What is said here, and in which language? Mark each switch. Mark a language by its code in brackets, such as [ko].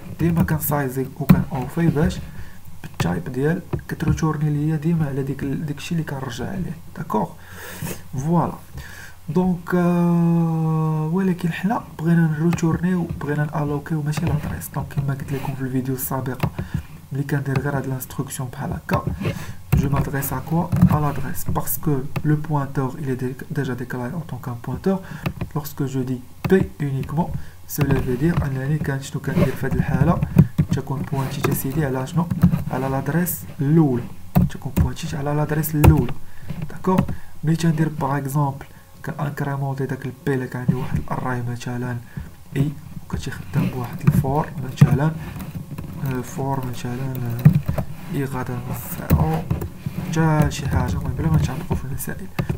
[ar] ديما كنسايزي وكان اوفي باش بالتايب ديال كتريتورني ليا ديما على داكشي اللي كنرجع عليه. داكوغ فوالا. دونك ولكن حنا بغينا نروتورنيو، بغينا نالوكيو ماشي لادريس. دونك كما قلت لكم في الفيديو السابقه ملي كندير غير هاد لانستركسيون بحال هكا، [fr] je m'adresse à quoi? À l'adresse, parce que le pointeur il est déjà déclaré en tant qu'un pointeur. lorsque je dis P uniquement, cela veut dire [ar] انني شنو كندير في هاد الحاله، تكون بوانتيت سيدي على شنو، على لادريس الاولى، تكون بوانتيت على لادريس الاولى. داكوغ. ملي تندير باغ اكزومبل كانكريمونتي داك البي اللي كان عندي واحد الاري مثلا اي وكتخدم بواحد الفور مثلا، فور مثلا اي غادا نص حتى شي حاجه، المهم بلا ما نتعمقوا في المسائل.